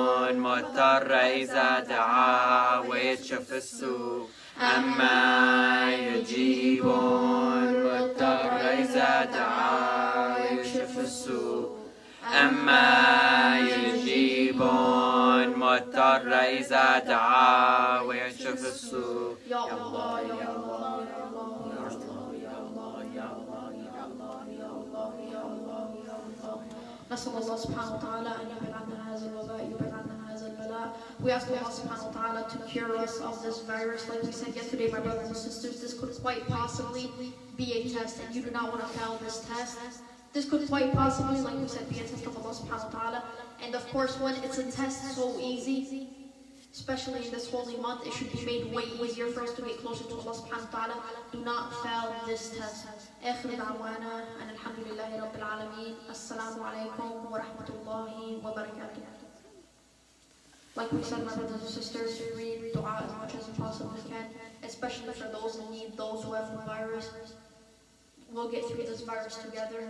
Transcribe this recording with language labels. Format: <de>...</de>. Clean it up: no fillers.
<ar>المضطر إذا دعا ويكشف السوء أما يجيب المضطر إذا دعا ويكشف السوء أما يجيب المضطر إذا دعا ويكشف السوء يا الله يا الله يا الله يا الله يا الله يا الله يا الله يا الله يا الله يا الله. نسأل الله سبحانه وتعالى أن يبعد عنا هذا الوباء يبعد عنا هذا البلاء.</ar> <en>We ask Allah subhanahu wa ta'ala to cure us of this virus. Like we said yesterday, my brothers and sisters, this could quite possibly be a test, and you do not want to fail this test. This could quite possibly, like we said, be a test of Allah subhanahu wa ta'ala. And of course, when it's a test so easy, especially in this holy month, it should be made way easier for us to get closer to Allah subhanahu wa ta'ala. Do not fail this test.</en> <ar>آخر دعوانا أن الحمد لله رب العالمين. السلام عليكم ورحمة الله وبركاته.</ar> <en>Like we said, my brothers and sisters, read dua as much as you possibly can, especially for those in need, those who have the virus. We'll get through this virus together.</en>